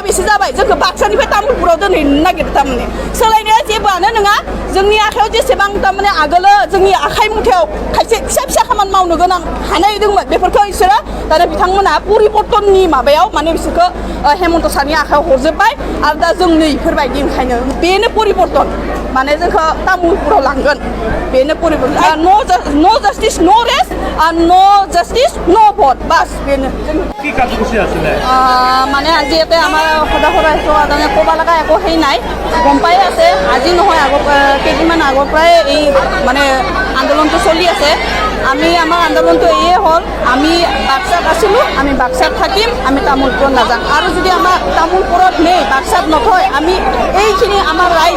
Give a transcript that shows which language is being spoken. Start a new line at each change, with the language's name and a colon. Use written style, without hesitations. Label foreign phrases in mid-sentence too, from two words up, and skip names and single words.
Bodo: बेसे जाबाय जोंखौ बाक्सानिफ्राय तामुलपुराव दोनहैनो नागिरदों थारमाने सोलायनाया जेबोआनो नङा जोंनि आखायाव जेसेबां थारमाने आगोलो जोंनि आखाइ मुथायाव खायसे फिसा खामानि मावनो गोनां हानाय दंमोन बेफोरखौ बिसोरो दाना बिथांमोना परिबर्तननि माबायाव माने बिसोरखौ हेमन्त सारनि आखायाव हरजोब्बाय आरो दा जों नै इफोरबायदि ओंखायनो बेनो परिबर्तन माने जोंखौ तामुलपुराव लांगोन बेनो परिबर्तन
English: no justice no rest no justice no vote
Bodo: बास बेनो
Assamese: কি কাৰ্যসূচী আছিলে মানে আজি ইয়াতে আমাৰ সদায় তাৰমানে ক'ব লগা একো সেই নাই গম পাই আছে আজি নহয় কেইদিনমান আগৰ পৰাই এই মানে আন্দোলনটো চলি আছে আমি আমাৰ আন্দোলনটো এয়ে হ'ল আমি বাক্সাত আছিলোঁ আমি বাক্সাত থাকিম আমি তামোলপুৰত নাযাম আৰু যদি আমাৰ তামোলপুৰত নেই বাক্সাত নথয় আমি এইখিনি আমাৰ ৰাইজ